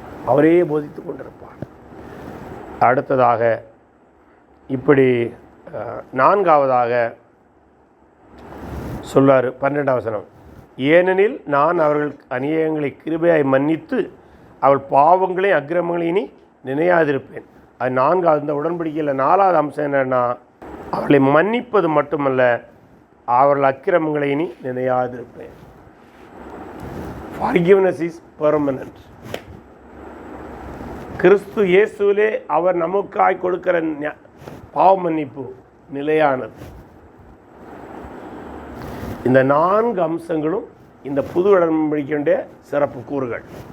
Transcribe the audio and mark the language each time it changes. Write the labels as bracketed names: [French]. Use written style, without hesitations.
[Tamil] அவரே போதித்து கொண்டிருப்பார். அடுத்ததாக இப்படி 4வதாக சொல்லார் 12வது வசனம், ஏனெனில் நான் அவர்கள் அநியாயங்களை கிருபையாய் மன்னித்து அவள் பாவங்களை அக்கிரமங்களை இனி நினையாதிருப்பேன். அது 4வது. இந்த உடன்படிக்கையில் 4வது அம்சம் என்னன்னா, அவளை மன்னிப்பது மட்டுமல்ல, அவர்கள் அக்கிரமங்களை இனி நினையாதிருப்பேன். [English] Forgiveness is permanent. [Tamil] கிறிஸ்து இயேசுவிலே அவர் நமக்காய் கொடுக்கிற பாவ மன்னிப்பு நிலையானது. இந்த 4 அம்சங்களும் இந்த புது உடன்படிக்கையுடைய சிறப்பு கூறுகள்.